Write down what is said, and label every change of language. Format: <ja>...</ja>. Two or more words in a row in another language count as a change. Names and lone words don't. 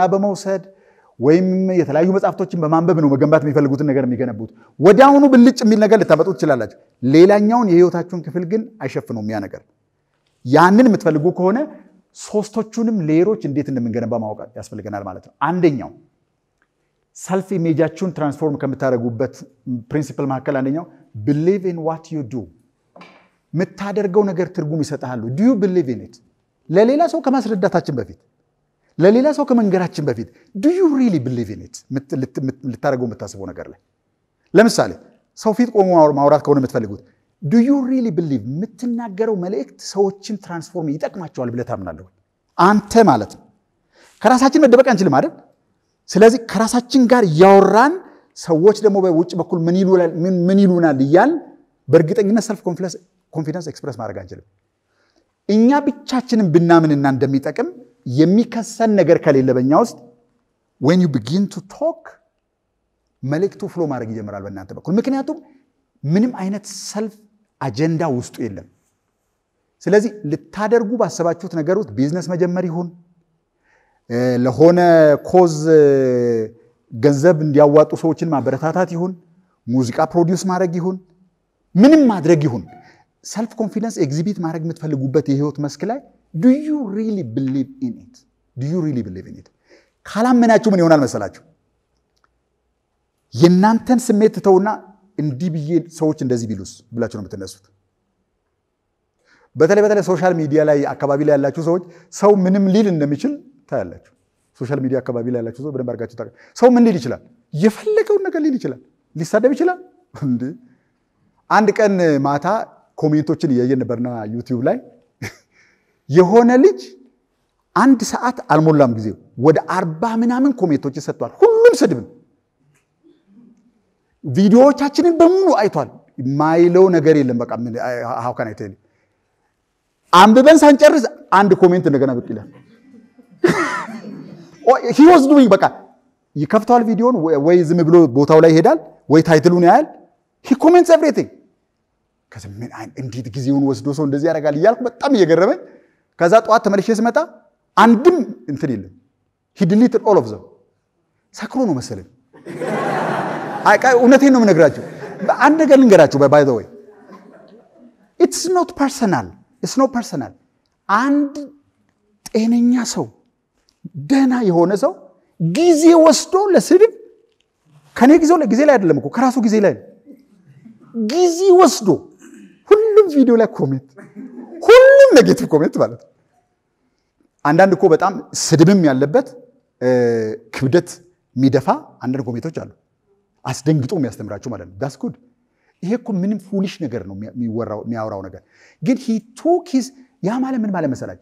<am>በመውሰድ ወይም የተለያዩ መጽሐፍቶችን በማንበብ ነው መገንባት የሚፈልጉትን ነገር የሚገነቡት። ወዲያውኑ ብልጭ የሚል ነገር ልታመጡ ትችላላችሁ። ሌላኛውን የህይወታችሁን ክፍል ግን አይሸፍነውም ያ ነገር። ያንን የምትፈልጉ ከሆነ ሶስቶቹንም ሌየሮች እንዴት እንደምንገነባ ማወቅ ያስፈልገናል ማለት ነው። አንደኛው</am> <en>self image</en> <am>ትራንስፎርም ከምታደርጉበት ፕሪንሲፕል መካከል አንደኛው</am> <en>believe in what you do።</en> <am>የምታደርገው ነገር ትርጉም ይሰጣሉ።</am> <en>do you believe in it?</en> <am>ለሌላ ሰው ከማስረዳታችን በፊት ለሌላ ሰው ከመንገራችን በፊት</am> <en>do you really believe in it?</en> <am>ልታደርገው የምታስበው ነገር ላይ ለምሳሌ ሰው ፊት ቆሞ ማውራት ከሆነ የምትፈልጉት</am> <en>do you really believe</en> <am>የምትናገረው መልእክት ሰዎችን ትራንስፎርም ይጠቅማቸዋል ብለህ ታምናለህ? አንተ ማለት ነው። ከራሳችን መደበቅ አንችልም አይደል? ስለዚህ ከራሳችን ጋር ያወራን ሰዎች ደግሞ በውጭ በኩል ምን ይሉናል እያል በእርግጠኝነት</am> <en>self confidence express</en> <am>ማድረግ አንችልም። እኛ ብቻችንን ብናምንና እንደሚጠቅም የሚከሰን ነገር ከሌለ በእኛ ውስጥ</am> <en>when you begin to talk</en> <am>መልእክቱ ፍሎ ማድረግ ይጀምራል በእናንተ በኩል። ምክንያቱም ምንም አይነት</am> <en>self agenda</en> <am>ውስጡ የለም። ስለዚህ ልታደርጉ ባሰባችሁት ነገር ውስጥ ቢዝነስ መጀመር ይሁን ለሆነ ኮዝ ገንዘብ እንዲያዋጡ ሰዎችን ማበረታታት ይሁን ሙዚቃ ፕሮዲዩስ ማድረግ ይሁን ምንም ማድረግ ይሁን</am> <en>self confidence exhibit</en> <am>ማድረግ የምትፈልጉበት የህይወት መስክ ላይ</am> <en>do you really believe in it? do you really believe in it?</en> <am>ካላመናችሁ ምን ይሆናል መሰላችሁ? የናንተን ስሜት ተውና እንዲህ ብዬ ሰዎች እንደዚህ ቢሉስ ብላችሁ ነው የምትነሱት። በተለይ</am> <en>social media</en> <am>ላይ አካባቢ ላይ ያላችሁ ሰዎች ሰው ምንም ሊል እንደሚችል ታያላችሁ።</am> <en>social media</en> <am>አካባቢ ላይ ያላችሁ ሰው በደንብ አድርጋችሁ ታውቃላችሁ። ሰው ምን ሊል ይችላል? የፈለገውን ነገር ሊል ይችላል። ሊሳደብ ይችላል እንዴ። አንድ ቀን ማታ ኮሜንቶችን እያየን ነበርና ዩቲዩብ ላይ የሆነ ልጅ አንድ ሰዓት አልሞላም ጊዜ ወደ 40 ምናምን ኮሜንቶች ሰጥቷል። ሁሉም ስድብ ነው። ቪዲዮዎቻችንን በሙሉ አይቷል። ማይለው ነገር የለም። በቃ</am> <en>how can I tell you?</en> <am>አንብበን ሳንጨርስ አንድ ኮሜንት እንደገና ብቅ ይላል።</am> <en>he was doing</en> <am>በቃ ይከፍታል ቪዲዮን ወይ ዝም ብሎ ቦታው ላይ ይሄዳል ወይ ታይትሉን ያያል።</am> <en>he comments everything።</en> <am>ከዘመን እንዴት ጊዜውን ወስዶ ሰው እንደዚህ ያደርጋል እያልኩ በጣም እየገረመኝ ከዛ ጧት ተመልሼ ስመጣ አንድም እንትን የለም።</am> <en>he deleted all of them።</en> <am>ሰክሮ ነው መሰለኝ። እውነቴን ነው የምነግራችሁ። አንድ ነገር ልንገራችሁ</am> <en>by the way it's not personal።</en> <am>አንድ ጤነኛ ሰው ደህና የሆነ ሰው ጊዜ ወስዶ ለስድብ ከኔ ጊዜ ላይ አይደለም እኮ ከራሱ ጊዜ ላይ ጊዜ ወስዶ ሁሉም ቪዲዮ ላይ ኮሜንት ሁሉም</am> <en>negative comment</en> <am>ማለት ነው። አንዳንድ እኮ በጣም ስድብም ያለበት ክብደት የሚደፋ አንዳንድ ኮሜንቶች አሉ። አስደንግጦ የሚያስተምራችሁ ማለት ነው።</am> <en>that's good።</en> <am>ይሄ እኮ ምንም ፉሊሽ ነገር ነው የሚያወራው ነገር ግን</am> <en>he took his</en> <am>ያ ማለት ምን ማለት መሰላችሁ?</am>